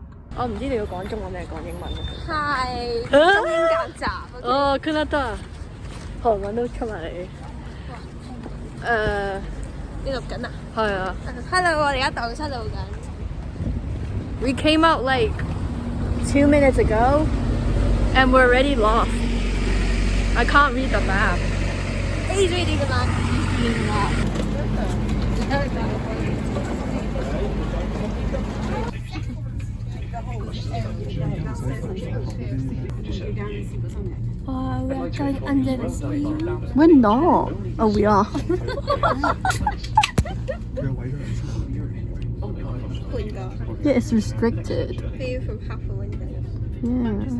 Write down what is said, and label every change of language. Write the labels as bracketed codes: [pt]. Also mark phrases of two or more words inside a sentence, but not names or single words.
[yue] 我唔知你要講中文定係講英文啊？係中英夾雜。哦，看得到，韓文都出埋嚟。你錄緊啊？係啊。 Hello， 我哋而家蕩失路緊。 [en] We came out like 2 minutes ago, and we're already lost. I can't read the map. He's reading the map. We are going under the sea. We're not. Oh, we are. Yeah, it's restricted. View from half a window. Yeah.